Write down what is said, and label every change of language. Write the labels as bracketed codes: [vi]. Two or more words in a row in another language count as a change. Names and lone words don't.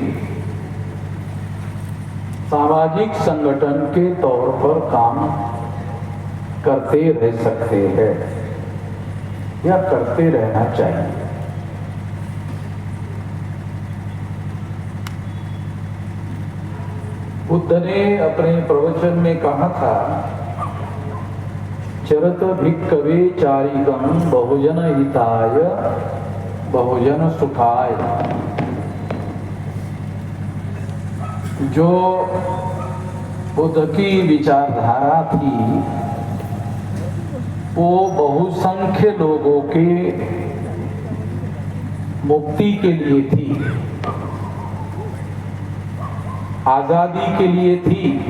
[hi] सामाजिक संगठन के तौर पर काम करते रह सकते हैं या करते रहना चाहिए। बुद्ध ने अपने प्रवचन में कहा था, [pi] चरत भिक्खवे चारिकं बहुजन हिताय बहुजन सुखाय। [hi] जो बुद्ध की विचारधारा थी वो बहुसंख्य लोगों के मुक्ति के लिए थी, आजादी के लिए थी।